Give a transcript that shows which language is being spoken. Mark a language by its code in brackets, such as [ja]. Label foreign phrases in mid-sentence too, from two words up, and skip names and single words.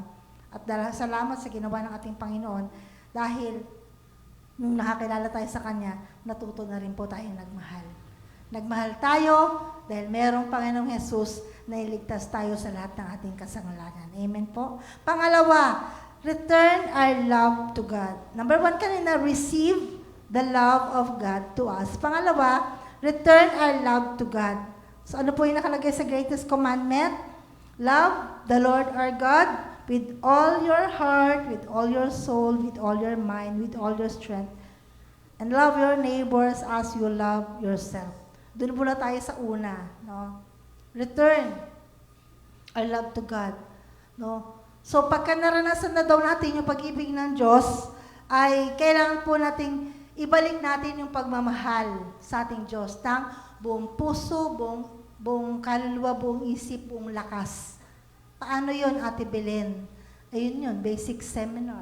[tl] At salamat sa ginawa ng ating Panginoon dahil nung nakakilala tayo sa Kanya, natuto na rin po tayo nagmahal. Nagmahal tayo dahil merong Panginoong Jesus na iligtas tayo sa lahat ng ating kasangalanan. Amen po. Pangalawa, [en] return our love to God. Number 1 kanina, receive the love of God to us. Pangalawa, return our love to God. [tl] So ano po yung nakalagay sa [en] greatest commandment? Love the Lord our God with all your heart, with all your soul, with all your mind, with all your strength. And love your neighbors as you love yourself. [tl] Doon muna tayo sa una, no? [en] Return our love to God, no? [tl] So pagka naranasan na daw natin yung pag-ibig ng Diyos, ay kailangan po nating ibalik natin yung pagmamahal sa ating Diyos ng buong puso, buong kaluluwa, buong isip, buong lakas. Paano yun, Ate Belen? Ayun yun, [en] basic seminar.